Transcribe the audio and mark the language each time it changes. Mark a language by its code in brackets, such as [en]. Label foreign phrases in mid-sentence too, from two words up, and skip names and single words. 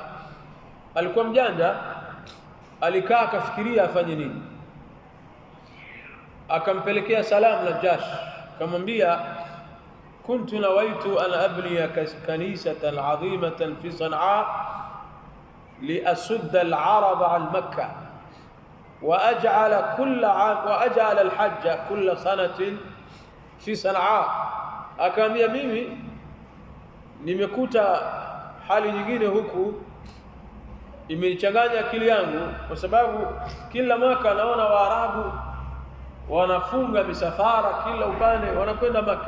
[sw] Alikuwa mjanja, alikaa akafikiria afanye nini. Akampelekea salamu Najashi, akamwambia [ar] كنت نويت أن أبني كنيسة عظيمة في صنعاء ليصد العرب عن مكة وأجعل الحج كل سنة في صنعاء. [sw] Akaambia mimi nimekuta hali nyingine huku imenichanganya akili yangu, kwa sababu kila mwaka naona Waarabu wanafunga misafara kila upande wanakwenda Maka.